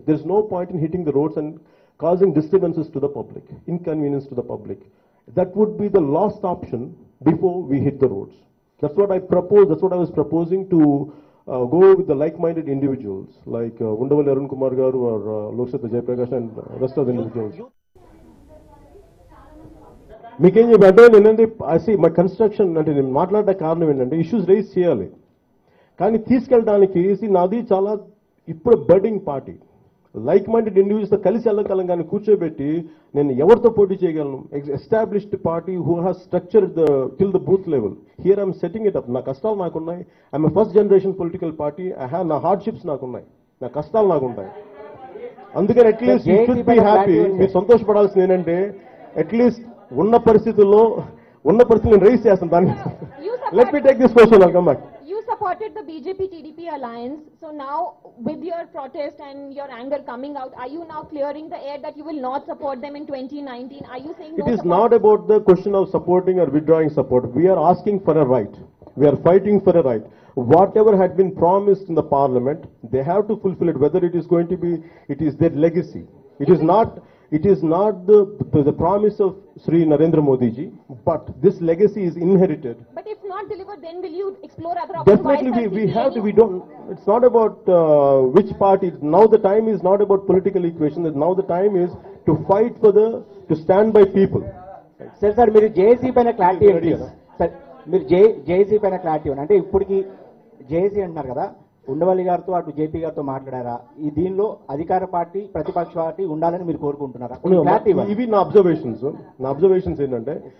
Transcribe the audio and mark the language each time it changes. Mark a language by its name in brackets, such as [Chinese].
[English] There's no point in hitting the roads and causing disturbances to the public, inconvenience to the public. That would be the last option before we hit the roads. That's what I propose. That's what I was proposing to go with the like-minded individuals like Undavalli Arun Kumar Garu or Loksatta Jayaprakash and rest of the individuals. [Telugu] మీకేం చెప్పంటే నేనంటే మా construction అంటే నేను మాట్లాడే కారణం ఏంటంటే issues rise చేయాలి కానీ తీసుకెళ్ళడానికి నాది చాలా ఇప్పుడు బర్డింగ్ పార్టీ లైక్ మైండెడ్ ఇండివిజువల్స్తో కలిసి వెళ్ళగలం కానీ కూర్చోబెట్టి నేను ఎవరితో పోటీ చేయగలను [English] established party who has structure till the booth level here I'm setting it up [Telugu] నా కష్టాలు నాకున్నాయి [English] I'm first generation political party [Telugu] నా హార్డ్షిప్స్ నాకున్నాయి నా కష్టాలు నాకుంటాయి [English] అందుకని at least you should be happy [Telugu] మీరు సంతోషపడాల్సింది ఏంటంటే అట్లీస్ట్ ఉన్న పరిస్థితుల్లో నేను రైజ్ చేస్తాను దాన్ని [English] Let me take this question I'll come back. You supported the BJP-TDP alliance, so now with your protest and your anger coming out, are you now clearing the air that you will not support them in 2019? Are you saying no? It is not about the question of supporting or withdrawing support. We are asking for a right. We are fighting for a right. Whatever had been promised in the parliament, they have to fulfill it, whether it is going to be, it is their legacy. It is not the promise of Sri Narendra Modi ji, but this legacy is inherited. But if not delivered, then will you explore other options? Definitely, we have to. We don't. It's not about which party. Now the time is not about political equation. Now the time is to fight for to stand by people. [Telugu] Sir మీరు JAC పైన clarity ఏంటి sir మీరు JAC పైన clarity ఇవ్వండి అంటే ఇప్పటికి JAC అంటున్నారు కదా ఉండవల్లి గారితో అటు జేపీ గారితో మాట్లాడారా ఈ దీనిలో అధికార పార్టీ ప్రతిపక్ష పార్టీ ఉండాలని మీరు కోరుకుంటున్నారా ఇవి నా అబ్జర్వేషన్స్ ఏంటంటే